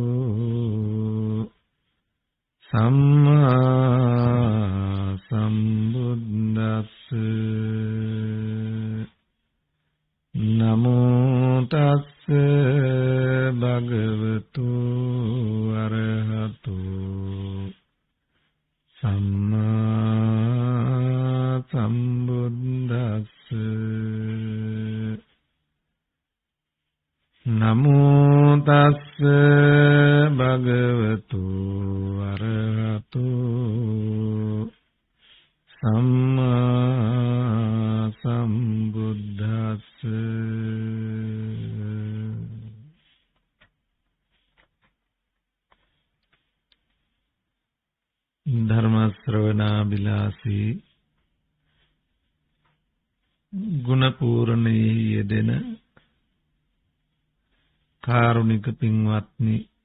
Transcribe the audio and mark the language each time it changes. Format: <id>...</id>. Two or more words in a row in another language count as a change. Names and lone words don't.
<pi>සම්මා සම්බුද්දස්ස නමෝ තස්ස භගවතු අරහතු සම්මා සම්බුද්දස්ස නමෝ තස්ස භගවතු අරහතු සම්මා සම්බුද්දස්ස</pi> <si>ධර්ම ශ්‍රවණාබිලාසී ගුණ පූර්ණයේ යෙදෙන කාරුණික පින්වත්නි</si>